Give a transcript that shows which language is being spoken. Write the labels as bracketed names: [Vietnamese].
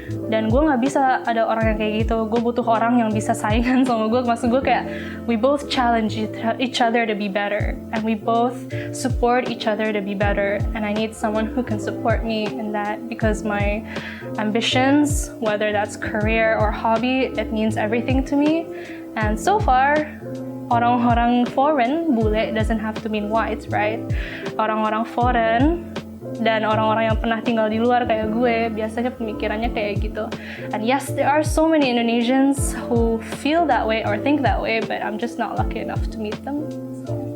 [Indonesian] Dan gue gak bisa ada orang yang kayak gitu. Gue butuh orang yang bisa saingan sama gue. Maksud gue kayak, [English] we both challenge each other to be better. And we both support each other to be better. And I need someone who can support me in that. Because my ambitions, whether that's career or hobby, it means everything to me. And so far, [Indonesian] orang-orang [English] foreign, bule doesn't have to mean white, right? [Indonesian] Orang-orang foreign dan orang-orang yang pernah tinggal di luar kayak gue, biasanya pemikirannya kayak gitu. [English] And yes, there are so many Indonesians who feel that way or think that way, but I'm just not lucky enough to meet them. So.